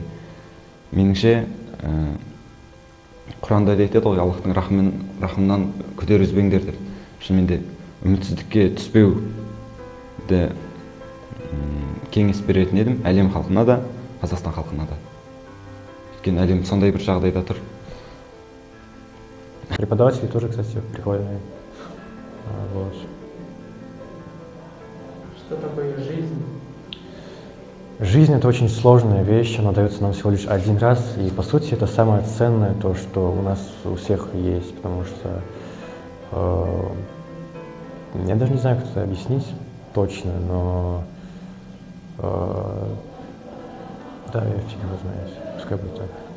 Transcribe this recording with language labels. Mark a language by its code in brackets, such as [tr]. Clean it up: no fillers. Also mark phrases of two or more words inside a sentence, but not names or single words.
[kk] Меніңше, Құранда айтады ғой, Аллахтың рахымынан күдер үзбеңдер деп. Шынымен де үмітсіздікке түспеуді кеңес беретін едім әлем халқына да, Қазақстан халқына да. Өйткені әлем сондай бір жағдайда тұр. [ru] Преподаватели тоже, кстати, прикольные. Вот. Что такое жизнь? Жизнь — это очень сложная вещь, она дается нам всего лишь один раз, и по сути это самое ценное, то, что у нас у всех есть, потому что я даже не знаю, как это объяснить точно, но да, я фиг его знаю, пускай будет так.